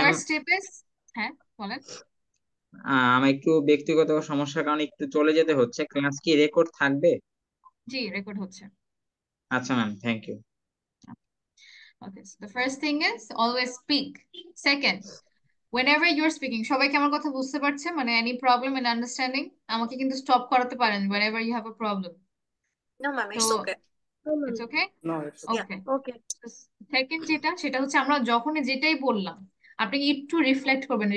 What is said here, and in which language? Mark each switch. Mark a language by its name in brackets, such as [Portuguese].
[English] first step is, [Bangla] হ্যাঁ বলেন। আমার একটু ব্যক্তিগত সমস্যার কারণে একটু চলে যেতে হচ্ছে। ক্লাস কি রেকর্ড থাকবে? জি, রেকর্ড হচ্ছে। আচ্ছা ma'am, thank you. [English] Okay, so the first thing is always speak. Second, whenever you're speaking, [Bangla] সবাই কি আমার কথা বুঝতে পারছে? মানে [English] any problem in understanding? [Bangla] আমাকে কিন্তু স্টপ করাতে পারেন [English] whenever you have a problem. No, ma'am, it's So okay. No, ma'am. it's okay? No, it's okay. Okay. Okay. [Bangla] Second সেটা হচ্ছে আমরা যখনই যেটাই বললাম আপনি একটু রিফ্লেক্ট করবেন।